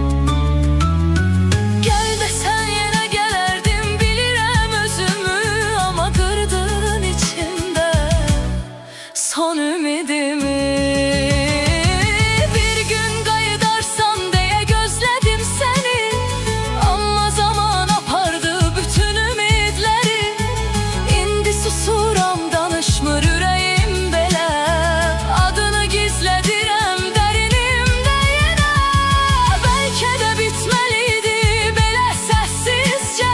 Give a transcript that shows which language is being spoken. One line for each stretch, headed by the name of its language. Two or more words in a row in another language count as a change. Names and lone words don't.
Turkish: Gel desen yine gelerdim,
Azerbaijani: bilirəm özümü.
Turkish: Ama kırdın içimde son ümidimi.
Azerbaijani: Bir gün qayıdarsan diye gözledim seni. Ama zaman apardı bütün ümidleri. İndi susuram, danışmır ürəyim belə. Adını gizlədirəm dərinimdə yenə. Bəlkə də bitməliydi belə səssizcə.